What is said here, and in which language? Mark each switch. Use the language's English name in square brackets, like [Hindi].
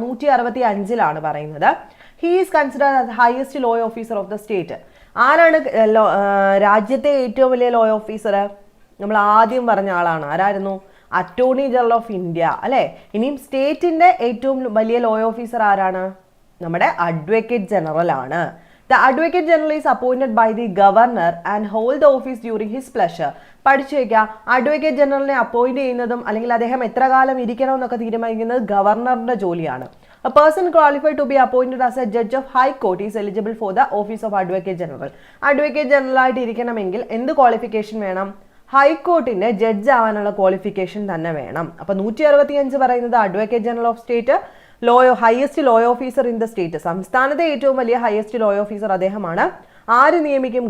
[English] 165 [Malayalam] പറയുന്നത്. [English] He is considered as highest law officer of the state. [Malayalam] ആരാണ് രാജ്യത്തെ ഏറ്റവും വലിയ ലോ ഓഫീസർ? നമ്മൾ ആദ്യം പറഞ്ഞ ആളാണ്. ആരായിരുന്നു? അറ്റോർണി ജനറൽ ഓഫ് ഇന്ത്യ അല്ലെ. ഇനിയും സ്റ്റേറ്റിന്റെ ഏറ്റവും വലിയ ലോ ഓഫീസർ ആരാണ്? നമ്മുടെ അഡ്വക്കേറ്റ് ജനറൽ ആണ്. [English] The Advocate General is appointed by the Governor and hold the office during his pleasure. [Malayalam] പഠിച്ചു വയ്ക്കുക, അഡ്വക്കേറ്റ് ജനറലിനെ അപ്പോയിന്റ് ചെയ്യുന്നതും അല്ലെങ്കിൽ അദ്ദേഹം എത്ര കാലം ഇരിക്കണം എന്നൊക്കെ തീരുമാനിക്കുന്നത് ഗവർണറുടെ ജോലിയാണ്. [English] A person qualified to be appointed as a judge of high court is eligible for the office of Advocate General. [Malayalam] Advocate general ആയിട്ട് ഇരിക്കണമെങ്കിൽ എന്ത് ക്വാളിഫിക്കേഷൻ വേണം? ഹൈക്കോർട്ടിന്റെ ജഡ്ജ് ആവാനുള്ള ക്വാളിഫിക്കേഷൻ തന്നെ വേണം. അപ്പൊ 165 പറയുന്നത് advocate general of state [English] highest law officer in the state, [Malayalam] സംസ്ഥാനത്തെ ഏറ്റവും വലിയ ഹയസ്റ്റ് ലോ ഓഫീസർ അദ്ദേഹമാണ്. ആര് നിയമിക്കും?